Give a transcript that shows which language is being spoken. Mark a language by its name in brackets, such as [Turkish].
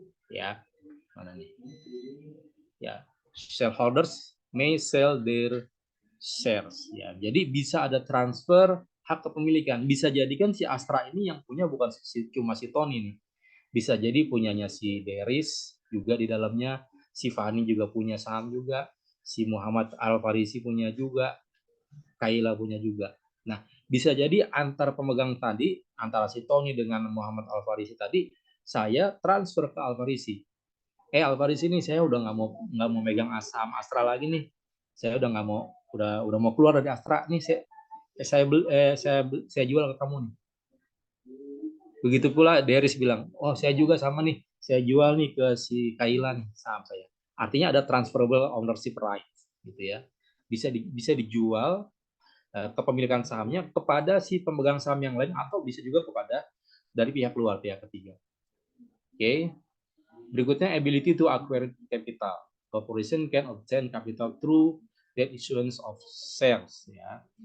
[Indonesian] Ya, mana nih? Ya, [English] shareholders may sell their shares ya. [Indonesian] Jadi bisa ada transfer hak kepemilikan. Bisa jadi kan si Astra ini yang punya bukan cuma si Tony nih. Bisa jadi punyanya si Deris juga di dalamnya, si Fani juga punya saham juga, si Muhammad Al-Farisi punya juga, Kaila punya juga. Nah, bisa jadi antar pemegang tadi, antara si Tony dengan Muhammad Al-Farisi tadi, saya transfer ke Al-Farisi. Al-Farisi ini saya udah nggak mau megang saham Astra lagi nih. Saya udah nggak mau, udah mau keluar dari Astra nih. Saya jual ke kamu nih. Begitu pula Deris bilang, oh saya juga sama nih, saya jual nih ke si Kaila nih saham saya. Artinya ada [English] transferable ownership rights, [Indonesian] gitu ya. Bisa dijual kepemilikan sahamnya kepada si pemegang saham yang lain atau bisa juga kepada dari pihak luar, pihak ketiga. Oke. Berikutnya [English] ability to acquire capital. Corporation can obtain capital through the issuance of shares ya.